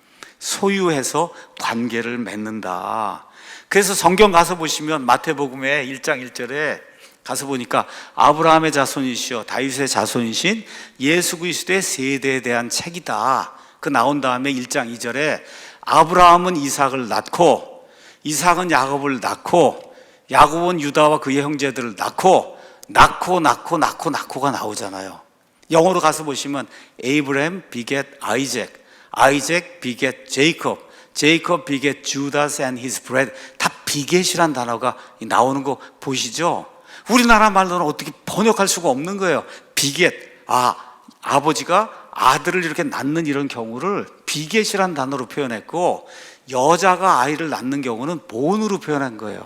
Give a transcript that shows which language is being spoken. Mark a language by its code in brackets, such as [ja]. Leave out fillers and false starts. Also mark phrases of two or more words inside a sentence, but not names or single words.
[ko] 소유해서 관계를 맺는다. 그래서 성경 가서 보시면 마태복음의 1장 1절에 가서 보니까 아브라함의 자손이시여 다윗의 자손이신 예수 그리스도의 세대에 대한 책이다. 그 나온 다음에 1장 2절에 아브라함은 이삭을 낳고 이삭은 야곱을 낳고 야곱은 유다와 그의 형제들을 낳고가 나오잖아요. 영어로 가서 보시면 [en] Abraham beget Isaac, Isaac beget Jacob, Jacob beget Judas and his brethren. [ko] 다 비겟이란 단어가 나오는 거 보시죠? 우리나라 말로는 어떻게 번역할 수가 없는 거예요. 비겟, 아버지가 아들을 이렇게 낳는 이런 경우를 비겟이란 단어로 표현했고, 여자가 아이를 낳는 경우는 본으로 표현한 거예요.